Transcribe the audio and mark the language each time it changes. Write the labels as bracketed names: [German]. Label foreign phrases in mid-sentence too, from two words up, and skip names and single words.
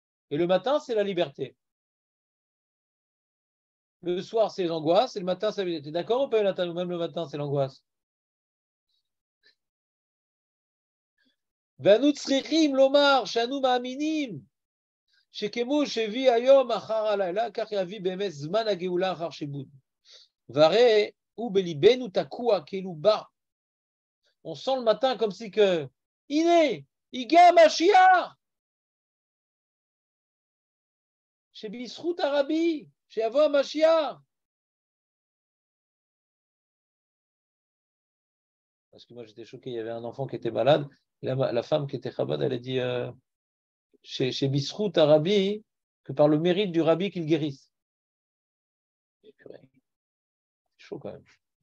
[French] Et le matin, c'est la liberté. Le soir, c'est les angoisses, et le matin, c'est la liberté. D'accord ou pas, Nathan? Ou même le matin, c'est l'angoisse. [Hebrew] ואנו צריכים לומר שאנו מאמינים שכמו שהביא היום אחר הלילה, כך יביא באמת זמן הגאולה אחר שיבוד. והרי הוא בליבנו תקוע כאילו בא. [French] On sent le matin comme si que, [Hebrew] הנה, הגיע המשיח. שבזכות הרבי, שיבוא המשיח. [French] Parce que moi j'étais choqué, il y avait un enfant qui était malade, la femme qui était Chabad, elle a dit chez [Hebrew] בזכות הרבי, [French] que par le mérite du Rabbi qu'il guérisse. C'est chaud quand même.